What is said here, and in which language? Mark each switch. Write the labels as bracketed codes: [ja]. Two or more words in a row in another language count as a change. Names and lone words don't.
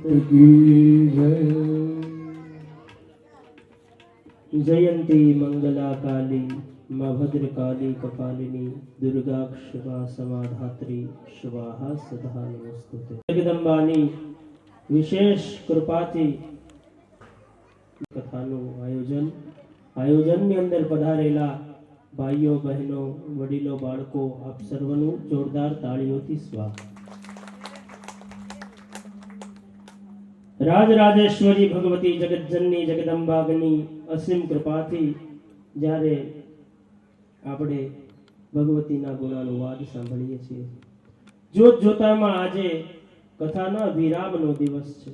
[hi] की जय [sa] जयंती मंगला काली माँ भद्रकाली कपालिनी दुर्गा शिवा समाधात्री स्वाहा सदा नमस्तुते। [gu] જગદંબાની વિશેષ કૃપાથી કથાનું આયોજનની અંદર પધારેલા ભાઈઓ બહેનો વડીલો બાળકો આપ સર્વનું જોરદાર તાળીઓથી સ્વાગત। રાજરાજેશ્વરી ભગવતી જગતજનની જગદંબાની અસીમ કૃપાથી જ્યારે આપણે ભગવતીના ગુણાનુવાદ સાંભળીએ છીએ જોત જોતામાં આજે કથાના વિરામનો દિવસ છે।